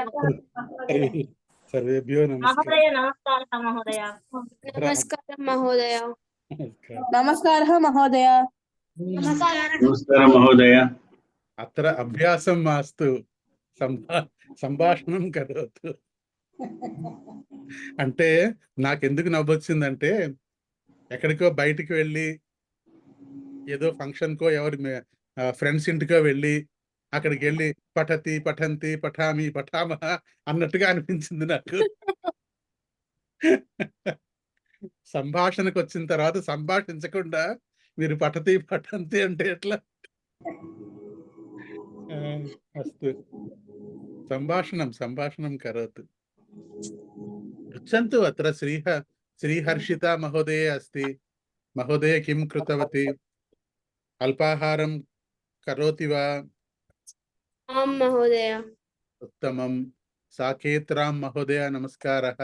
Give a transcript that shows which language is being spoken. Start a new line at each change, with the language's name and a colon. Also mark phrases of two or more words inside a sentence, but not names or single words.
Sanskrit: सर्वेभ्यो नमस्कारः। महोदय नमस्कारः महोदय। नमस्कारं महोदय। नमस्कारः महोदय। नमस्कारः महोदय। अत्र अभ्यासं मास्तु, सम्भाषणं करोतु।
Telugu: అంటే నాకెందుకు నవ్వొచ్చిందంటే ఎక్కడికో బయటికి వెళ్ళి ఏదో ఫంక్షన్కో ఎవరి ఫ్రెండ్స్ ఇంటికో వెళ్ళి అక్కడికి వెళ్ళి
Sanskrit: पठति पठन्ति पठामि पठामः
Telugu: అన్నట్టుగా అనిపించింది నాకు. సంభాషణకు వచ్చిన తర్వాత సంభాషించకుండా మీరు
Sanskrit: पठति पठन्ति
Telugu: అంటే ఎట్లా?
Sanskrit: अस्तु सम्भाषणं करोतु. पृच्छन्तु अत्र श्रीहर्षिता महोदये अस्ति. महोदय किं कृतवती? अल्पाहारं करोति वा? आं महोदय। उत्तमं. साकेत्रां महोदय नमस्कारः.